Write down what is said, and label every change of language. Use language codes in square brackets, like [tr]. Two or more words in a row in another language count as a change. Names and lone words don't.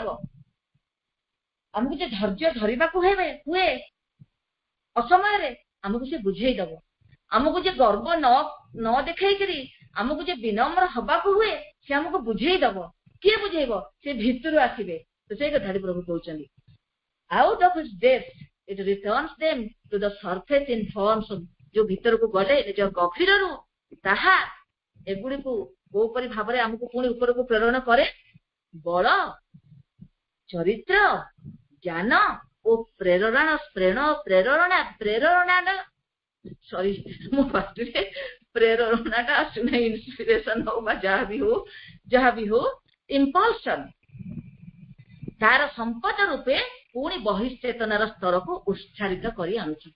[or] ଆମକୁ ଯେ ଧୈର୍ଯ୍ୟ ଧରିବାକୁ ହୁଏ ଅସମୟରେ ଆମକୁ ସେ ବୁଝେଇଦବ। ଆମକୁ ଯେ ଗର୍ବ ନ ଦେଖେଇକିରି ଆମକୁ ଯେ ବିନମ୍ର ହବାକୁ ହୁଏ ସେ ଆମକୁ ବୁଝେଇଦବ। କିଏ ବୁଝେଇବ? ସେ ଭିତରୁ ଆସିବେ। ତ ସେଇ କଥାଟି ପ୍ରଭୁ କହୁଛନ୍ତି, [en] out of its depth it returns them to the surface in forms of, [or] ଯୋଉ ଭିତରକୁ ଗଲେ ନିଜ ଗଭୀରରୁ ତାହା ଏଗୁଡିକୁ କୋଉପରି ଭାବରେ ଆମକୁ ପୁଣି ଉପରକୁ ପ୍ରେରଣ କରେ? ବଳ, ଚରିତ୍ର, ଜ୍ଞାନ ଓ ପ୍ରେରଣା ସରି ମୋ ପାଟିରେ ପ୍ରେରଣାଟା ଆସୁନାହିଁ, ଇନ୍ସପିରେସନ ହଉ ବା ଯାହା ବି ହଉ ଇମ୍ପଲସନ, ତାର ସମ୍ପଦ ରୂପେ ପୁଣି ବହିଶ୍ଚେତନାର ସ୍ତରକୁ ଉତ୍ସାହିତ କରି ଆଣୁଛି।